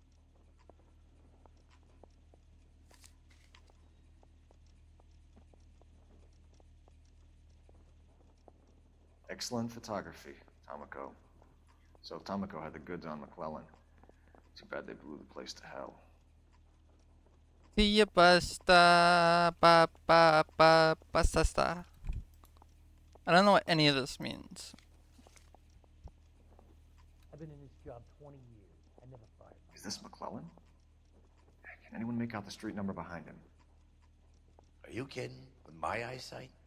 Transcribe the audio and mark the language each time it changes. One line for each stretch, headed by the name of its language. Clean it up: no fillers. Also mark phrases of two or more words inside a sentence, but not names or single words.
English: Excellent photography, Tomoko. So Tomoko had the goods on McClellan. Too bad they blew the place to hell. See ya, basta, ba ba ba basta. I don't know what any of this means. I've been in this job 20 years. I never fired. Is this McClellan? Can anyone make out the street number behind him? Are you kidding? With my eyesight?